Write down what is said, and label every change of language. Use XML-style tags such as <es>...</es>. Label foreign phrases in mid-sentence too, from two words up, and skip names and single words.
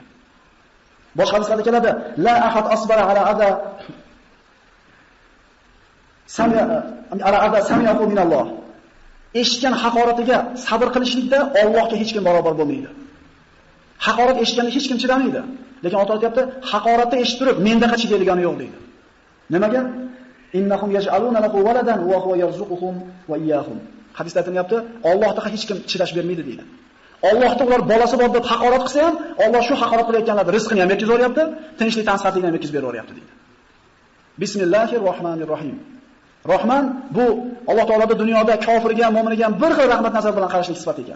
<uz>Boshqa hadislarda keladi,</uz> <ar>لا أحد أصبر على أذى سمعه من الله.</ar> <uz>Eshitgan haqoratiga sabr qilishlikda Allohga hech kim barobar bo'lmaydi. Haqorat eshitganda hech kim chidamaydi. Lekin Alloh aytibdi, haqoratni eshitib turib, menda qachigani yo'q deydi. Nimaga?</uz> <ar>إنهم يجعلون له ولدا وهو يرزقهم وإياهم.</ar> <uz>Hadisda aytilyapti, Allohga hech kim chidash bermaydi deydi. Allohga ular bolasi bor deb haqorat qilsa ham, Alloh shu haqorat qilayotganlarning rizqini ham yetkazib beryapti, tinchlik tansihatlikni ham yetkazib beryapti deydi. Bismillahirrohmanirrohim. Rahman bu Alloh taoloda dunyoda kofirga, mu'miniga ham bir xil rahmat nazar bilan qarashlik sifat ekan.</uz>